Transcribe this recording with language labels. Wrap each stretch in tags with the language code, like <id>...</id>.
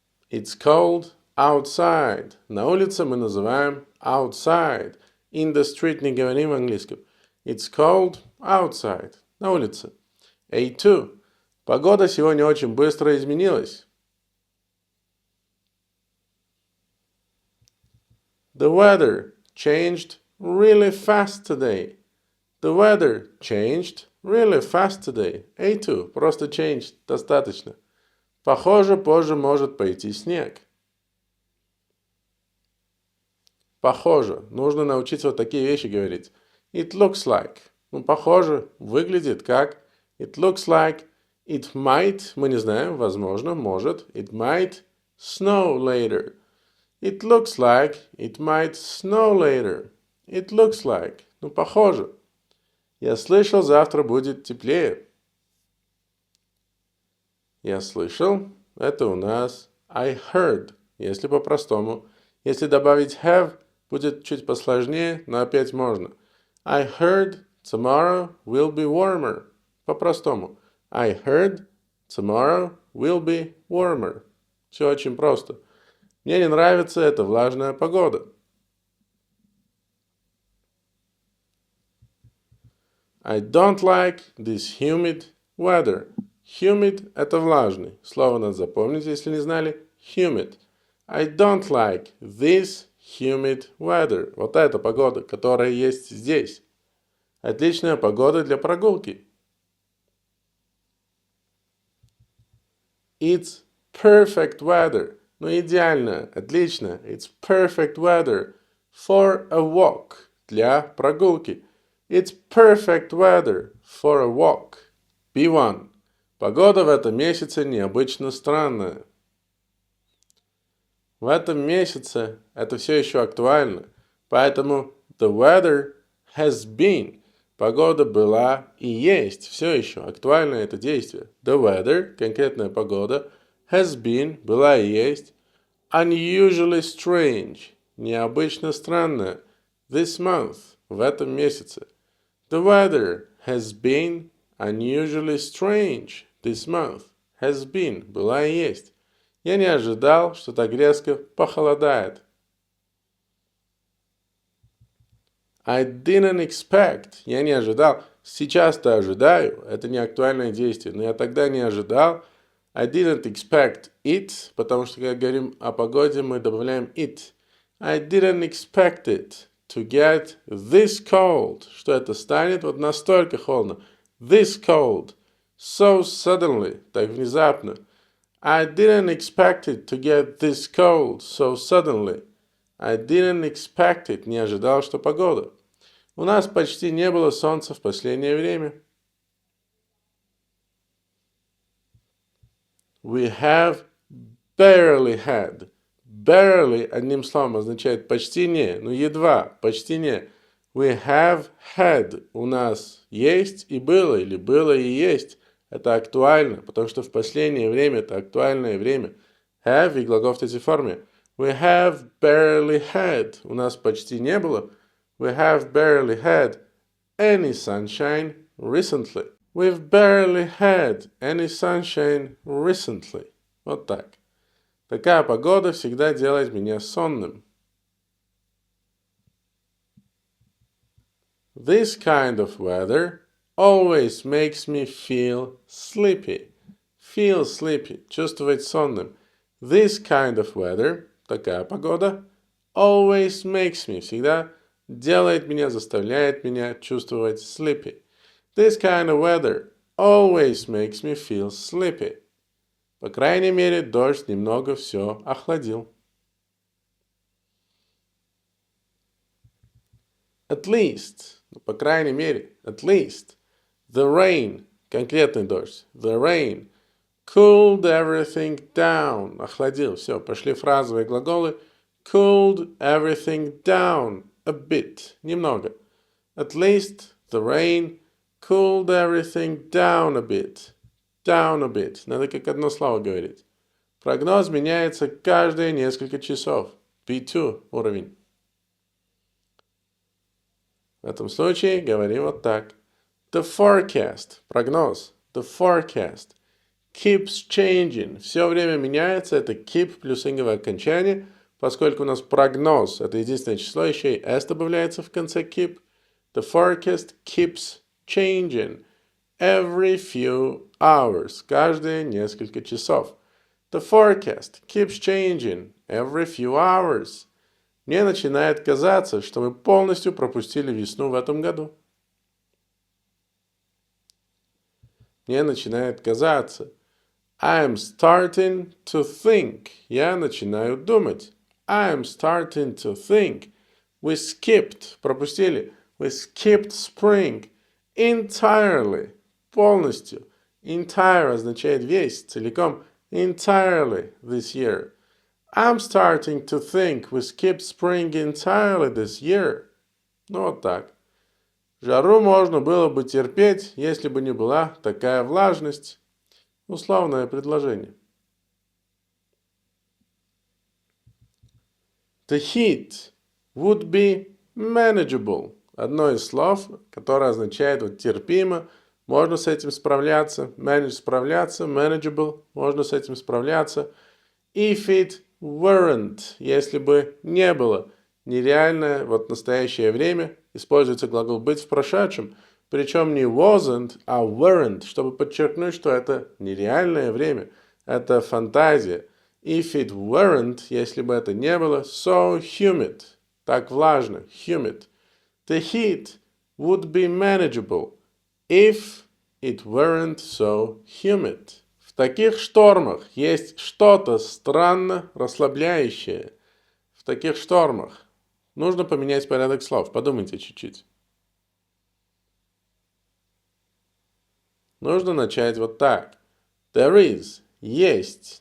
<en>It's cold outside.</en> <ru>На улице мы называем outside.</ru> <en>In the street</en> <ru>не говорим в английском.</ru> <en>It's cold outside.</en> <ru>На улице.</ru> <en>A2.</en> <ru>Погода сегодня очень быстро изменилась.</ru> <en>The weather changed really fast today. The weather changed really fast today. A2. Просто changed.</en> <ru>Достаточно. Похоже, позже может пойти снег. Похоже. Нужно научиться вот такие вещи говорить.</ru> <en>It looks like.</en> <ru>Ну, похоже. Выглядит как. It looks like.</ru> <en>It might.</en> <ru>Мы не знаем. Возможно. Может.</ru> <en>It might snow later. It looks like. It might snow later. It looks like.</en> <ru>Ну, похоже. Я слышал, завтра будет теплее. Я слышал. Это у нас</ru> <en>I heard.</en> <ru>Если по-простому. Если добавить have, будет чуть посложнее, но опять можно.</ru> <en>I heard tomorrow will be warmer.</en> <ru>По-простому.</ru> <en>I heard tomorrow will be warmer.</en> <ru>Все очень просто. Мне не нравится эта влажная погода.</ru> <en>I don't like this humid weather.</en> <ru>Humid – это влажный. Слово надо запомнить, если не знали.</ru> <en>Humid. I don't like this humid weather.</en> <ru>Вот эта погода, которая есть здесь. Отличная погода для прогулки.</ru> <en>It's perfect weather.</en> <ru>Ну, идеально, отлично.</ru> <en>It's perfect weather for a walk.</en> <ru>Для прогулки.</ru> <en>It's perfect weather for a walk. B1.</en> <ru>Погода в этом месяце необычно странная. В этом месяце это все еще актуально. Поэтому</ru> <en>the weather has been.</en> <ru>Погода была и есть. Все еще актуально это действие. The weather, конкретная погода,</ru> <en>has been,</en> <ru>была и есть.</ru> <en>Unusually strange.</en> <ru>Необычно странная.</ru> <en>This month.</en> <ru>В этом месяце.</ru> <en>The weather has been unusually strange this month. Has been.</en> <ru>Была и есть. Я не ожидал, что так резко похолодает.</ru> <en>I didn't expect.</en> <ru>Я не ожидал. Сейчас-то ожидаю. Это не актуальное действие. Но я тогда не ожидал.</ru> <en>I didn't expect it.</en> <ru>Потому что, когда говорим о погоде, мы добавляем it.</ru> <en>I didn't expect it to get this cold.</en> <ru>Что это станет вот настолько холодно.</ru> <en>This cold. So suddenly.</en> <ru>Так внезапно.</ru> <en>I didn't expect it to get this cold so suddenly. I didn't expect it.</en> <ru>Не ожидал, что погода. У нас почти не было солнца в последнее время.</ru> <en>We have barely had.</en> <ru>Barely, одним словом, означает почти не, ну едва, почти не.</ru> <en>We have had.</en> <ru>У нас есть и было, или было и есть. Это актуально, потому что в последнее время это актуальное время. Have и глагол в третьей форме.</ru> <en>We have barely had.</en> <ru>У нас почти не было.</ru> <en>We have barely had any sunshine recently. We've barely had any sunshine recently.</en> <ru>Вот так. Такая погода всегда делает меня сонным.</ru> <en>This kind of weather always makes me feel sleepy. Feel sleepy.</en> <ru>Чувствовать сонным.</ru> <en>This kind of weather,</en> <ru>такая погода,</ru> <en>always makes me,</en> <ru>всегда делает меня, заставляет меня чувствовать sleepy.</ru> <en>This kind of weather always makes me feel sleepy.</en> <ru>По крайней мере, дождь немного все охладил.</ru> <en>At least,</en> <ru>по крайней мере,</ru> <en>at least. The rain,</en> <ru>конкретный дождь.</ru> <en>The rain cooled everything down.</en> <ru>Охладил. Все, пошли фразовые глаголы.</ru> <en>Cooled everything down a bit.</en> <ru>Немного.</ru> <en>At least the rain cooled everything down a bit. Down a bit.</en> <ru>Надо как одно слово говорить. Прогноз меняется каждые несколько часов. B2 уровень. В этом случае говорим вот так.</ru> <en>The forecast.</en> <ru>Прогноз.</ru> <en>The forecast. Keeps changing.</en> <ru>Все время меняется. Это keep плюс инговое окончание. Поскольку у нас прогноз, это единственное число, еще и s добавляется в конце keep.</ru> <en>The forecast keeps changing every few hours.</en> <ru>Каждые несколько часов.</ru> <en>The forecast keeps changing every few hours.</en> <ru>Мне начинает казаться, что мы полностью пропустили весну в этом году. Мне начинает казаться.</ru> <en>I'm starting to think.</en> <ru>Я начинаю думать.</ru> <en>I'm starting to think. We skipped.</en> <ru>Пропустили.</ru> <en>We skipped spring.</en> <ru>Entirely. Полностью. Entire означает весь, целиком.</ru> <en>Entirely this year. I'm starting to think we skipped spring entirely this year.</en> <ru>Ну вот так. Жару можно было бы терпеть, если бы не была такая влажность. Условное предложение.</ru> <en>The heat would be manageable.</en> <ru>Одно из слов, которое означает вот терпимо, можно с этим справляться. Manage справляться, manageable, можно с этим справляться.</ru> <en>If it</en> <ru>weren't, если бы не было. Нереальное, вот настоящее время, используется глагол быть в прошедшем, причем не wasn't, а weren't, чтобы подчеркнуть, что это нереальное время, это фантазия.</ru> <en>If it weren't,</en> <ru>если бы это не было,</ru> <en>so humid,</en> <ru>так влажно, humid.</ru> <en>The heat would be manageable if it weren't so humid.</en> <ru>В таких штормах есть что-то странно расслабляющее. В таких штормах нужно поменять порядок слов. Подумайте чуть-чуть. Нужно начать вот так.</ru> <en>There is.</en> <ru>Есть.</ru>